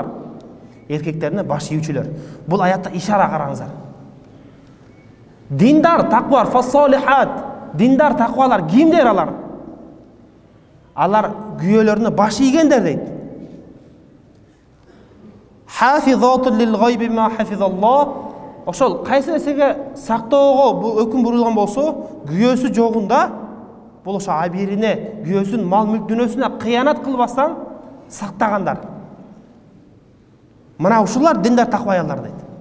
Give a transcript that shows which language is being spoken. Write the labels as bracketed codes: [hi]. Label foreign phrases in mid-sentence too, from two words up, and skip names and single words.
[ky] Эркектерине баш ийүүчүлөр. Бул аятта ишара караңыздар. Диндар, таквар, фассалихат. Диндар, таквалар кимдер алар? Алар күйөөлөрүнө баш ийгендер дейт. [ar] حافظات للغيب بما حفظ الله. [ky] Ошол кайсы нерсеге сактоого бул өкүм бурулган болсо, күйөөсү жогунда бул ошо абирине, күйөөсүнүн мал мүлк дүйнөсүнө кыянат кылбастан сактагандар. Мына ушулар диндар, таква аялдар дейт.